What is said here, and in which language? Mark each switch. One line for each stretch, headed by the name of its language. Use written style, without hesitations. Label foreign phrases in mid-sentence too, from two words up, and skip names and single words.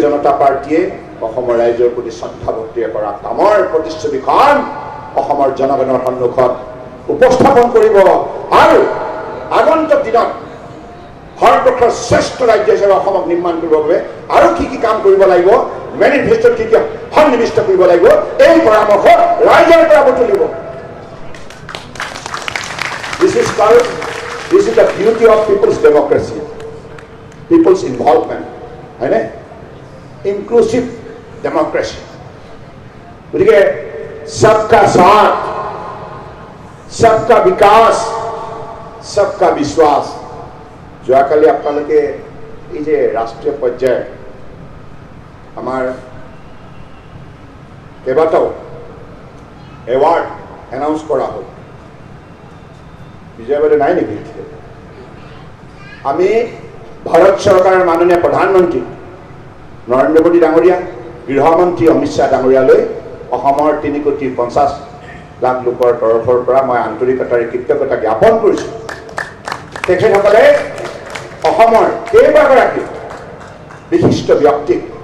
Assamese: জনতা পাৰ্টীয়ে অসমৰ ৰাইজৰ প্ৰতি শ্ৰদ্ধা ভক্তিৰে কৰা কামৰ প্ৰতিচ্ছবিখন অসমৰ জনগণৰ সন্মুখত উপস্থাপন কৰিব আৰু আগন্তুক দিনত ভাৰতবৰ্ষৰ শ্ৰেষ্ঠ ৰাজ্য হিচাপে অসমক নিৰ্মাণ কৰিবৰ বাবে আৰু কি কি কাম কৰিব লাগিব মেনিফেষ্টোত কি কি সন্নিৱিষ্ট কৰিব লাগিব এই পৰামৰ্শ ৰাইজৰ পৰা বুটলিব
English: This is the beauty of people's democracy, people's involvement, right? Inclusive democracy.
Hindi: गतिके सबका साथ, सबका विकास, सबका विश्वास.
Assamese: যোৱাকালি আপোনালোকে এই যে ৰাষ্ট্ৰীয় পৰ্যায়ৰ আমাৰ কেইবাটাও
English: award announce
Assamese: কৰা হ'ল বিজয়বাদে নাই নেকি আমি ভাৰত চৰকাৰৰ মাননীয় প্ৰধানমন্ত্ৰী নৰেন্দ্ৰ মোদী ডাঙৰীয়া গৃহমন্ত্ৰী অমিত শ্বাহ ডাঙৰীয়ালৈ অসমৰ 3,50,00,000 লোকৰ তৰফৰ পৰা মই আন্তৰিকতাৰে কৃতজ্ঞতা জ্ঞাপন কৰিছোঁ তেখেতসকলে অসমৰ কেইবাগৰাকী বিশিষ্ট ব্যক্তিক